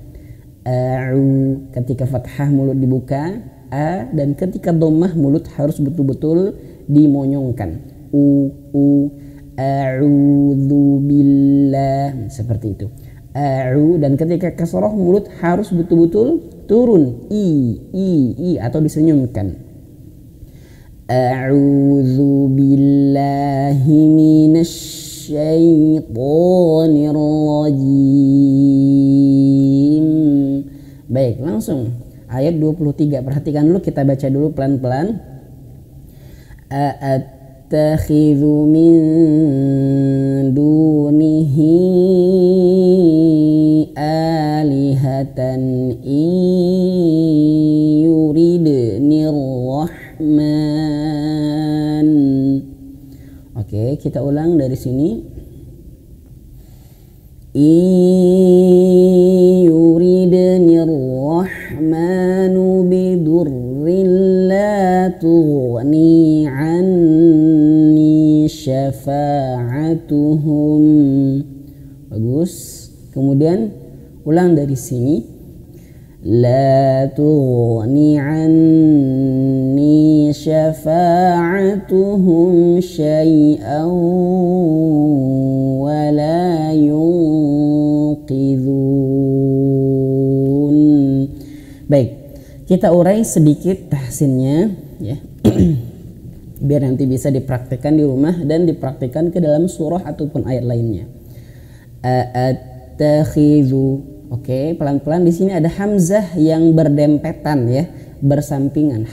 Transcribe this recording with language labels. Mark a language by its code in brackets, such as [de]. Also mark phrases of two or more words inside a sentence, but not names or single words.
[id] A'u, ketika fathah mulut dibuka, a, dan ketika dhammah mulut harus betul-betul dimonyongkan. [ar] أعوذ بالله, [id] seperti itu. A'u, dan ketika kasrah mulut harus betul-betul turun, i atau disenyumkan. [ar] أعوذ بالله من الشيطان الرجيم. [id] Baik, langsung ayat 23. Perhatikan dulu, kita baca dulu pelan-pelan. [ar] أأتخذ من دونه آلهة إن يردن الرحمن. [id] Oke, kita ulang dari sini. [ar] يردن الرحمن بضر لا تغن عني شفاعتهم. [id] Bagus. Kemudian ulang dari sini. [ar] لا تغن عني شفاعتهم شيئا ولا ينقذون. [id] Baik, kita urai sedikit tahsinnya ya. Biar nanti bisa dipraktikkan di rumah dan dipraktikkan ke dalam surah ataupun ayat lainnya. Attakhidhu. Oke, pelan-pelan. Di sini ada hamzah yang berdempetan ya, bersampingan.